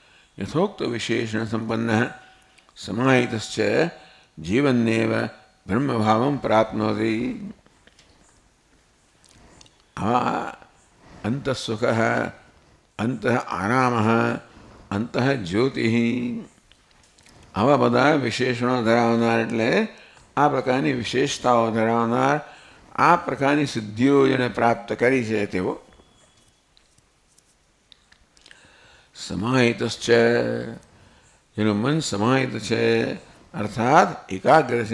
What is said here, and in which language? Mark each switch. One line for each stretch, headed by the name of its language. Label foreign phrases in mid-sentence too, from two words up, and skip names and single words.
Sanskrit: यथोक्त विशेषण संपन्न समाहितश्च जीवन्नेव ब्रह्मभावं प्राप्नोति। अंतः सुखः, अंतः आरामः, अंतः ज्योतिः,
Gujarati: આવા બધા વિશેષણો ધરાવનાર એટલે આ પ્રકારની વિશેષતાઓ ધરાવનાર, આ પ્રકારની સિદ્ધિઓ જેણે પ્રાપ્ત કરી છે તેઓ સમાહિતશ્ચ, જેનું મન સમાહિત છે અર્થાત એકાગ્ર છે.